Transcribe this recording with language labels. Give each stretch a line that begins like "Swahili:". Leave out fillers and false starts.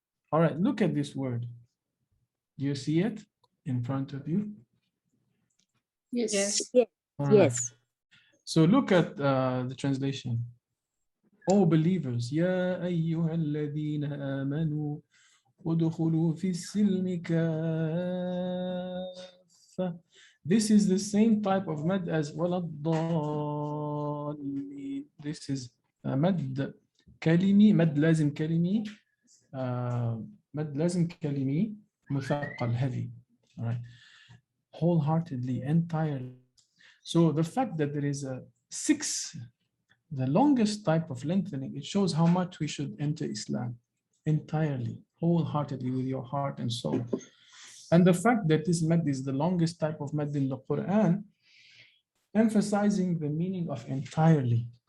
English: All right, look at this word. Do you see it in front of you? Yes. All right. Yes. So look at the translation. O believers,
Arabic: يا أيها الذين آمنوا ادخلوا في السلم كافة.
English: This is the same type of mad as
Arabic: ولا الضالين.
English: This is
Arabic: مد كلمي, مد لازم كلمي, مد لازم كلمي مثقل, heavy.
English: All right. Wholeheartedly, entirely. So the fact that there is a 6, the longest type of lengthening, it shows how much we should enter Islam entirely, wholeheartedly, with your heart and soul. And the fact that this mad is the longest type of mad in the Quran, emphasizing the meaning of entirely.